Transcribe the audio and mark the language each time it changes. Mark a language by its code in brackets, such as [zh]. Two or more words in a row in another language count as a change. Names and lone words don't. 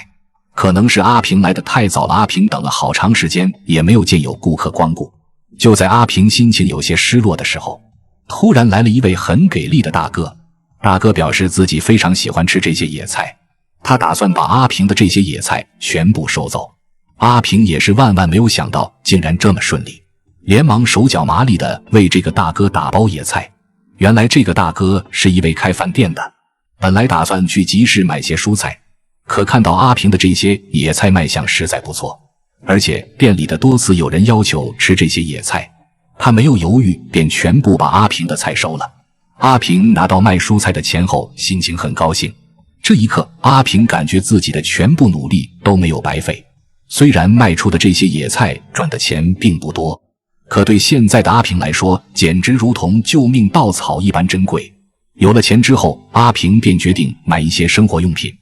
[zh] 可能是阿平來得太早了，阿平等了好長時間也沒有見有顧客光顧。就在阿平心情有些失落的時候，突然來了一位很給力的大哥。大哥表示自己非常喜歡吃這些野菜，他打算把阿平的這些野菜全部收走。阿平也是萬萬沒有想到竟然這麼順利，連忙手腳麻利地為這個大哥打包野菜。原來這個大哥是一位開飯店的，本來打算去集市買些蔬菜，可看到阿平的這些野菜賣相實在不錯，而且店裡的多次有人要求吃這些野菜，他沒有猶豫，便全部把阿平的菜收了。阿平拿到賣蔬菜的錢後，心情很高興。這一刻，阿平感覺自己的全部努力都沒有白費。雖然賣出的這些野菜賺的錢並不多，可對現在的阿平來說，簡直如同救命稻草一般珍貴。有了錢之後，阿平便決定買一些生活用品。